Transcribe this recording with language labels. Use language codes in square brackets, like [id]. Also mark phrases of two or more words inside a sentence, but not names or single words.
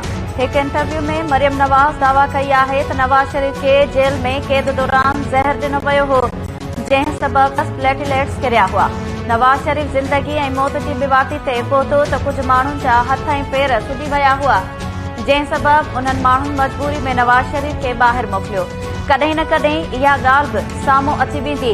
[sd] एक इंटरव्यू में मरियम नवाज़ दावा कई आहे त नवाज़ शरीफ के जेल में कैद दौरान जहर ॾिनो वियो हो, जंहिं सबबि प्लेटलेट्स किरिया हुआ। नवाज़ शरीफ ज़िंदगी ऐं मौत जी विवाती ते पहुतो त कुझु माण्हुनि जा हथ ऐं पेर सुॼी विया हुआ, जंहिं सबबि उन्हनि माण्हुनि मजबूरी में नवाज़ शरीफ खे ॿाहिरि मोकिलियो। कॾहिं न कॾहिं इहा ॻाल्हि बि साम्हूं अची वेंदी।